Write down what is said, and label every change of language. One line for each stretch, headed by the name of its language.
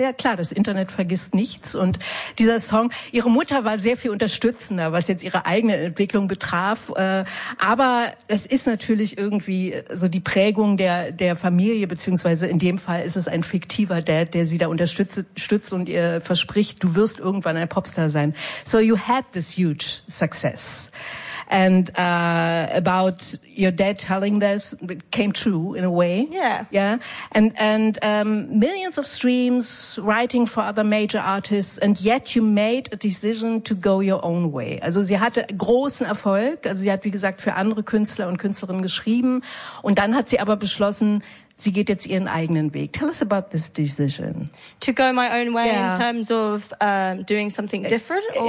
German: Ja klar, das Internet vergisst nichts. Und dieser Song, ihre Mutter war sehr viel unterstützender, was jetzt ihre eigene Entwicklung betraf. Aber es ist natürlich irgendwie so die Prägung der Familie, beziehungsweise in dem Fall ist es ein fiktiver Dad, der sie da unterstützt und ihr verspricht, du wirst irgendwann ein Popstar sein.
English: So you had this huge success. And about your dad telling this, it came true in a way. Yeah. And millions of streams, writing for other major artists, and yet you made a decision to go your own way.
German: Also sie hatte großen Erfolg. Also sie hat, wie gesagt, für andere Künstler und Künstlerinnen geschrieben. Und dann hat sie aber beschlossen, sie geht jetzt ihren eigenen Weg.
English: Tell us about this decision. To go my own way, yeah, in terms of doing something different?